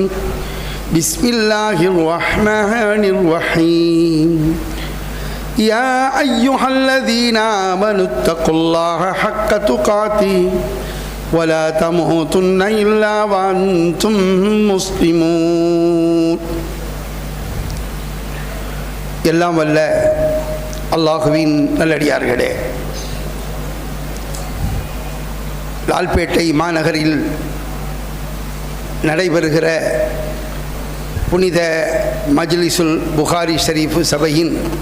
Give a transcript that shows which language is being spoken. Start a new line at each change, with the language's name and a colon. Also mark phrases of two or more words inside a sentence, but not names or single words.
Arabic: بسم الله الرحمن الرحيم. يا أيها الذين آمنوا اتقوا الله حق تقاته ولا تموتن إلا وأنتم مسلمون.
Tamil: எல்லாம் வல்ல அல்லாஹுவின் நல்லடியார்களே, லால்பேட்டை மாநகரில் நடைபெறுகிற புனித மஜ்லிஸுல் புகாரி ஷரீஃப் சபையின்